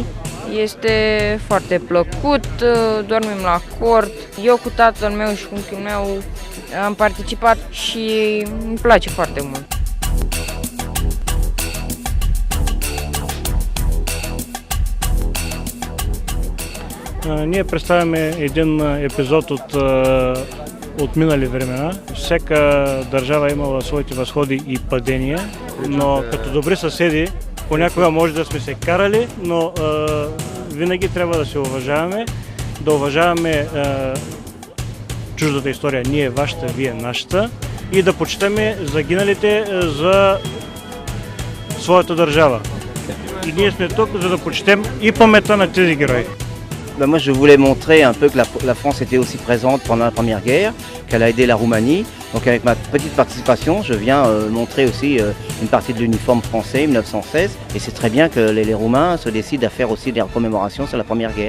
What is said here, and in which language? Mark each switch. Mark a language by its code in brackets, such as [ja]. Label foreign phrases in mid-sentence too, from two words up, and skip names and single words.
[ro] Este foarte plăcut, dormim la cort. Eu cu tatăl meu și cu unchiul meu am participat și îmi place foarte mult. [bg] Ние представяме един епизод от минали времена. Всяка държава имала своите възходи и падения, но като добри съседи понякога може да сме се карали, но винаги трябва да се уважаваме, да уважаваме чуждата история, ние вашата, вие нашата, и да почитаме загиналите за своята държава. И ние сме тук, за да почетем и паметта на тези герои. [fr] Moi, je voulais montrer un peu que la France était aussi présente pendant la Première Guerre, qu'elle a aidé la Roumanie. Donc avec ma petite participation, je viens montrer aussi une partie de l'uniforme français 1916. Et c'est très bien que les Roumains se décident à faire aussi des commémorations sur la Première Guerre.